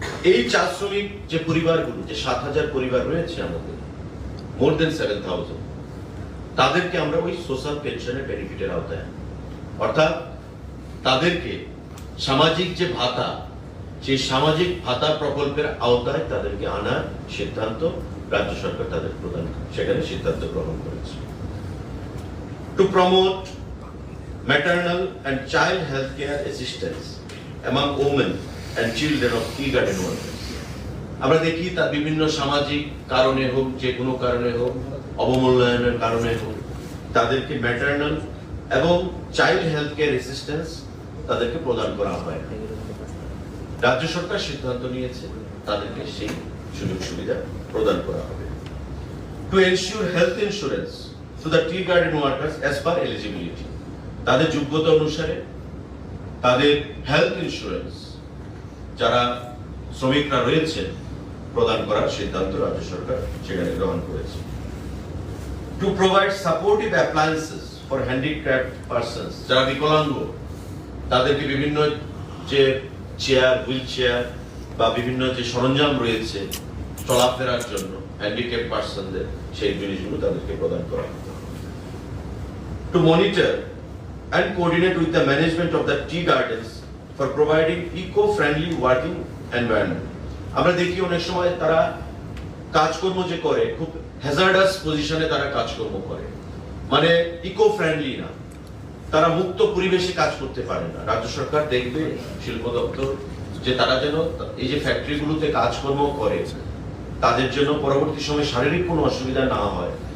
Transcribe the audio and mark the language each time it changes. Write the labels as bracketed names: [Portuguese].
[Bangla] এই চা শ্রমিক যে পরিবারগুলো, যে 7,000 পরিবার রয়েছে আমাদের, [English] more than [Bangla] 7,000, তাদেরকে আমরা ওই সোশ্যাল পেনশনের বেনিফিটের আওতায়, অর্থাৎ তাদেরকে সামাজিক যে ভাতা, সেই সামাজিক ভাতা প্রকল্পের আওতায় তাদেরকে আনার সিদ্ধান্ত রাজ্য সরকার তাদের প্রদান সেখানে সিদ্ধান্ত গ্রহণ করেছে। [English] To promote maternal and child health care assistance among women and children of tea garden workers. [Bangla] আমরা দেখি তার বিভিন্ন সামাজিক কারণে হোক, যে কোনো কারণে হোক, অবমূল্যায়নের কারণে হোক, তাদেরকে ম্যাটারনাল এবং চাইল্ড হেলথ কেয়ার অ্যাসিস্ট্যান্স তাদেরকে প্রদান করা হয়। রাজ্য সরকার সিদ্ধান্ত নিয়েছে তাদেরকে সেই সুযোগ সুবিধা প্রদান করা হবে। [English] to ensure health insurance to the tea garden workers as per eligibility, [Bangla] তাদের যোগ্যতা অনুসারে তাদের হেলথ ইন্স্যুরেন্স যারা শ্রমিকরা রয়েছেন প্রদান করার সিদ্ধান্ত রাজ্য সরকার সেখানে গ্রহণ করেছে। [English] to provide supportive appliances for handicapped persons, [Bangla] যারা বিকলাঙ্গ তাদেরকে বিভিন্ন যে চেয়ার, হুইল চেয়ার বা বিভিন্ন যে সরঞ্জাম রয়েছে চলাফেরার জন্য হ্যান্ডিক্যাপড পারসনদের, সেই জিনিসগুলো তাদেরকে প্রদান করা হবে। [English] To monitor and coordinate with the management of the tea gardens for providing eco-friendly working environment. [Bangla] আমরা দেখি অনেক সময় তারা কাজকর্ম যে করে খুব হ্যাজার্ডাস পজিশনে তারা কাজকর্ম করে, মানে ইকো ফ্রেন্ডলি না, তারা মুক্ত পরিবেশে কাজ করতে পারে না। রাজ্য সরকার দেখবে, শিল্প দপ্তর, যে তারা যেন এই যে ফ্যাক্টরিগুলোতে কাজকর্ম করে তাদের জন্য পরবর্তী সময়ে শারীরিক কোনো অসুবিধা না হয়,